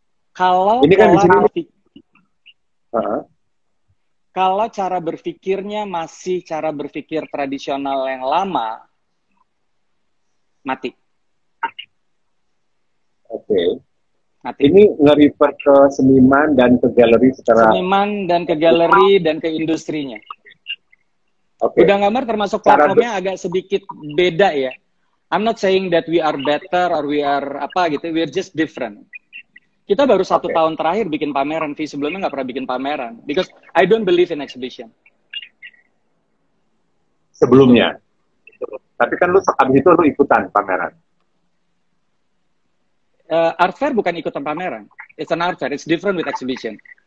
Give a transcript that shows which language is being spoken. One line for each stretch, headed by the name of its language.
Indonesian: Kalau ini kan di sini kalau cara berpikirnya masih cara berpikir tradisional yang lama, mati. Oke. Mati. Ini nge-refer ke seniman dan ke galeri secara... Seniman dan ke galeri dan ke industrinya. Oke. Gudang Gambar termasuk platformnya agak sedikit beda ya.
English: I'm not saying that we are better or we are
Indonesian: apa gitu,
English: we are just different.
Indonesian: Kita baru 1 tahun terakhir bikin pameran, sebelumnya nggak pernah bikin pameran.
English: Because I don't believe in exhibition.
Indonesian: Sebelumnya. Tapi kan lu abis itu lu ikutan pameran.
English: Art fair
Indonesian: bukan ikutan pameran.
English: It's an art fair. It's different with exhibition.